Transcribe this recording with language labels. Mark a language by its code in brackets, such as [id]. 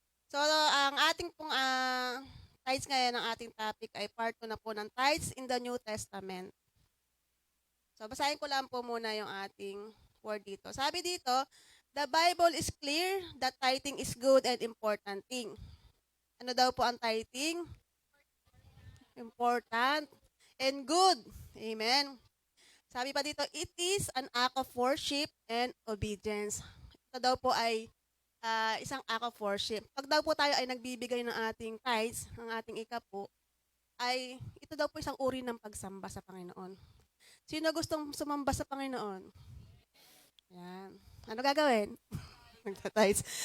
[tl] So, ang ating pong tithes ngayon, ang ating topic ay part 2 na po ng [en] tithes in the New Testament. [tl] So, basahin ko lang po muna yung ating word dito. Sabi dito, [en] the Bible is clear that tithing is good and important thing. [tl] Ano daw po ang tithing? [en] Important and good. [tl] Amen. Sabi pa dito, [en] it is an act of worship and obedience. [tl] Ito daw po ay isang [en] act of worship. [tl] Pag daw po tayo ay nagbibigay ng ating tithes, ng ating ikapo, ay ito daw po isang uri ng pagsamba sa Panginoon. Sino gustong sumamba sa Panginoon? Yan. Ano gagawin? Nagtatides.